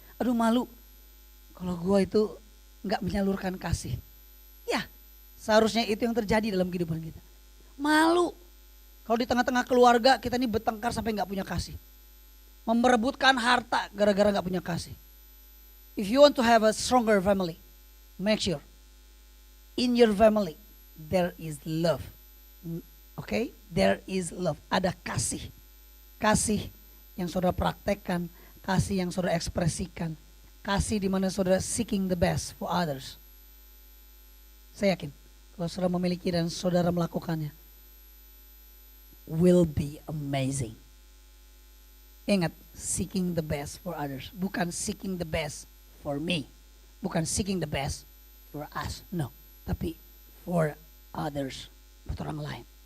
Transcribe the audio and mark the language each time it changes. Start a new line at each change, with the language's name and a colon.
Indonesian: Aduh malu kalau gua itu nggak menyalurkan kasih. Ya. Seharusnya itu yang terjadi dalam kehidupan kita. Malu. Kalau di tengah-tengah keluarga kita ini bertengkar sampai gak punya kasih. Memperebutkan harta gara-gara gak punya kasih.
English: If you want to have a stronger family, make sure in your family there is love. Okay? There is love.
Indonesian: Ada kasih. Kasih yang saudara praktekkan. Kasih yang saudara ekspresikan. Kasih di mana saudara
English: seeking the best for others.
Indonesian: Saya yakin. Kalau saudara memiliki dan saudara melakukannya,
English: will be amazing. Ingat, seeking the best for others, bukan seeking the best for me, bukan seeking the best for us, no,
Indonesian: tapi
English: for others,
Indonesian: buat orang lain.